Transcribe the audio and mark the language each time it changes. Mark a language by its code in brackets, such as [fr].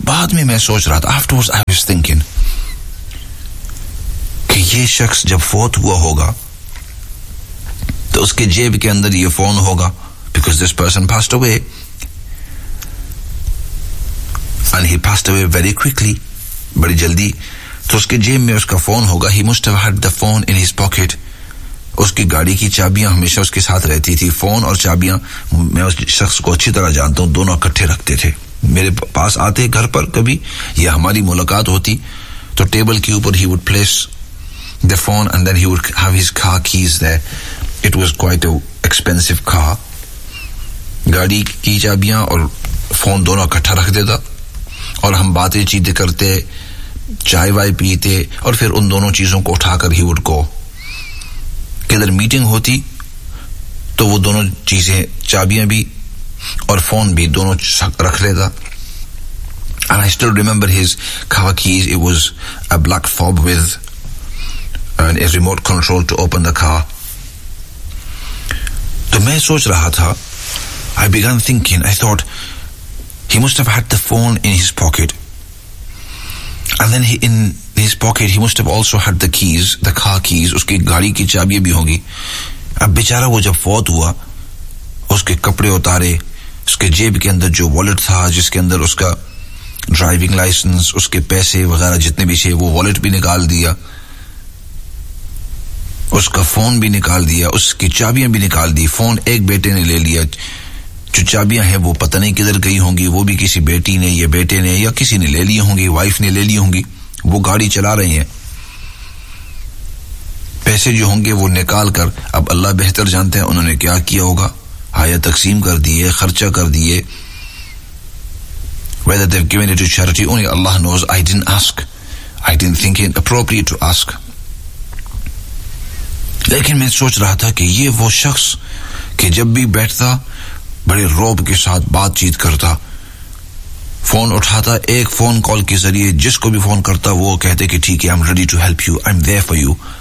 [hi] बाद में मैं सोच रहा था, आफ्टरवर्ड्स आई वाज थिंकिंग कि ये शख्स जब फोत हुआ होगा तो उसके जेब के अंदर ये फोन होगा because this person passed away and he passed away very quickly, बड़ी जल्दी. तो उसके जेब में उसका फोन होगा. [en] He must have had the phone in his pocket. [hi] उसकी गाड़ी की चाबियां हमेशा उसके साथ रहती थी. फोन और चाबियां मैं उस शख्स को अच्छी तरह जानता हूँ, दोनों इकट्ठे रखते थे. मेरे पास आते घर पर कभी या हमारी मुलाकात होती तो टेबल के ऊपर he would place the phone and then he would have his car keys there. [en] It was quite an expensive car. [hi] गाड़ी की चाबियां और फोन दोनों इकट्ठा रख देता और हम बातें चीते करते, चाय वाय पीते और फिर उन दोनों चीजों को उठाकर ही वुड गो. किधर मीटिंग होती तो वो दोनों चीजें, चाबियां भी और फोन भी, दोनों रख लेता. [en] And I still remember his car keys. It was a black fob with an a remote control to open the car. तो मैं सोच रहा था, I began thinking, I thought he must have had the phone in his pocket and then he in his pocket he must have also had the keys, the car keys. [hi] uski gaadi ki chabiyan bhi hongi. ab bechara wo jab faut hua uske kapde utare, uske jeb ke andar jo wallet tha jiske andar uska driving license, uske paise wagaira jitne bhi the wo wallet bhi nikal diya, uska phone bhi nikal diya, uski chabiyan bhi nikal di. phone ek bete ne le liya. जो चाबियां हैं वो पता नहीं किधर गई होंगी, वो भी किसी बेटी ने या बेटे ने या किसी ने ले ली होंगी, वाइफ ने ले ली होंगी. वो गाड़ी चला रही हैं, पैसे जो होंगे वो निकाल कर, अब अल्लाह बेहतर जानते हैं उन्होंने क्या किया होगा, हाया तकसीम कर दिए, खर्चा कर दिए, whether they've given it to charity, only Allah knows. [en] I didn't ask, I didn't think it appropriate to ask. [hi] लेकिन मैं सोच रहा था कि ये वो शख्स कि जब भी बैठता बड़े रोब के साथ बातचीत करता, फोन उठाता, एक फोन कॉल के जरिए जिसको भी फोन करता वो कहते कि ठीक है I am ready to help you, I am there for you.